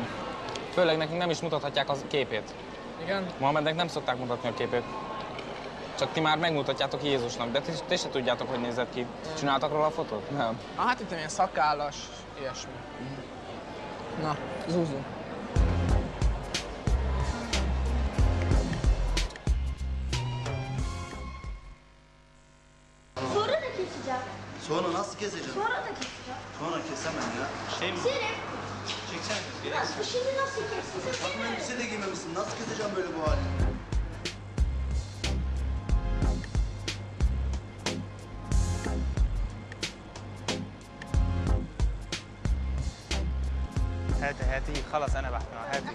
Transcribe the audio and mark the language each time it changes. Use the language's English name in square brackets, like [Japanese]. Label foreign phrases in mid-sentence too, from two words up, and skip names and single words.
[Hungarian] Főleg nekünk nem is mutathatják az képét. Igen? Mohamednek nem szokták mutatni a képét. Csak ti már megmutatjátok Jézusnak, de ti se tudjátok, hogy nézett ki. Csináltak róla a fotót? Nem. Hát itt ilyen szakállas, ilyesmi. Na, zúzunk. [Turkish] Sonra da keseceğim. Sonra nasıl keseceğim? Sonra da keseceğim. Sonra kesemem ya. Keserim. Çeksene. Nasıl, şimdi nasıl keseceğim? Bakma elbise de giymemişsin. Nasıl keseceğim böyle bu hali? [Arabic] هاتي هاتي خلاص انا بحكي هاتي.